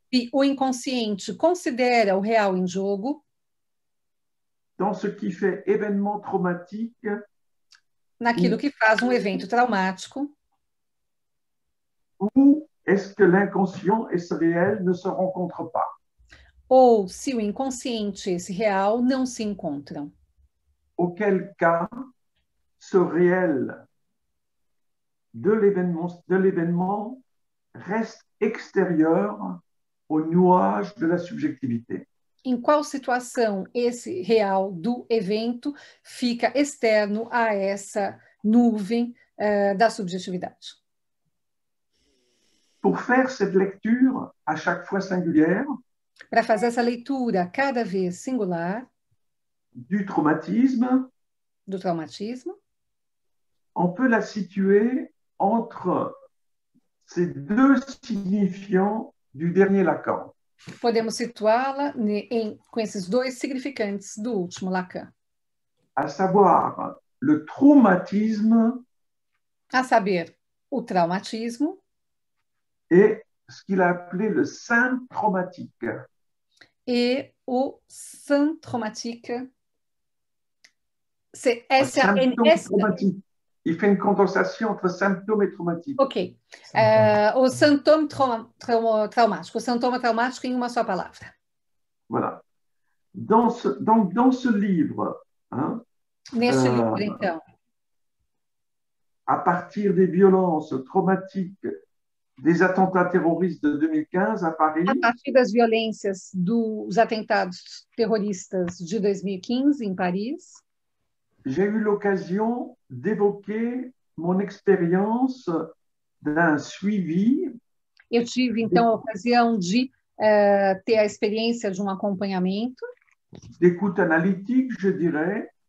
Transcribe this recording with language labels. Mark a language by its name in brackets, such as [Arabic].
[Portuguese] se o inconsciente considera o real em jogo, [French] dans ce qui fait événement traumatique [Portuguese] naquilo que faz um evento traumático, [French] ou est-ce que l'inconscient et ce réel ne se rencontrent pas? [Portuguese] ou se o inconsciente e esse real não se encontram. [French] Auquel cas, ce réel de l'événement reste extérieur au nuage de la subjectivité. [Portuguese] Em qual situação esse real do evento fica externo a essa nuvem da subjetividade? [French] Pour faire cette lecture à chaque fois singulière [Portuguese] Para fazer essa leitura cada vez singular [French] du traumatisme, [Portuguese] do traumatismo, [French] on peut la situer entre ces deux signifiants du dernier Lacan. [Portuguese] podemos situá-la com esses dois significantes do último Lacan, [French] À savoir le traumatisme [Portuguese] a saber, o traumatismo [French] et ce qu'il a appelé le syndrome traumatique. [Portuguese] e o syndromatique. [French] Symptôme traumatique. Il fait une condensation entre symptôme et traumatique. [Portuguese] Ok. O sintoma traumático. O sintoma traumático em uma só palavra. [French] Voilà. Dans ce livre, hein, [Portuguese] Neste livro, então, [French] à partir des violences traumatiques des attentats terroristes de 2015 à Paris, [Portuguese] a partir das violências dos atentados terroristas de 2015 em Paris, [French] j'ai eu l'occasion d'évoquer mon expérience d'un suivi. [Portuguese] Eu tive, então, a ocasião de ter a experiência de um acompanhamento, [French] d'écoute analytique, je dirais,